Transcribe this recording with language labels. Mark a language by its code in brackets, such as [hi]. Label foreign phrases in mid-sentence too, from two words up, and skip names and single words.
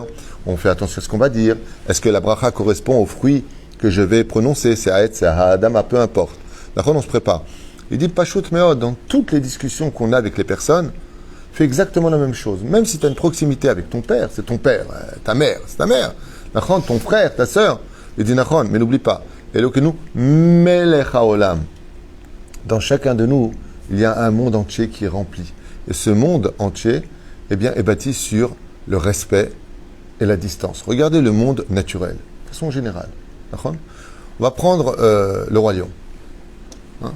[fr] On fait attention à ce qu'on va dire. Est-ce que la bracha correspond au fruit que je vais prononcer? C'est Haet, c'est Ha'adama, peu importe. D'accord, on se prépare. Il dit [he] פשוט מאוד, [fr] dans toutes les discussions qu'on a avec les personnes, fais exactement la même chose. Même si tu as une proximité avec ton père, c'est ton père, ta mère, c'est ta mère. Nachon, ton frère, ta sœur. Il dit Nachon, mais n'oublie pas. [he] אלוקינו מלך העולם. [fr] Dans chacun de nous, il y a un monde entier qui est rempli. Et ce monde entier, eh bien, est bâti sur le respect et la distance. Regardez le monde naturel, de façon générale. D'accord ? On va prendre le roi lion. Hein ?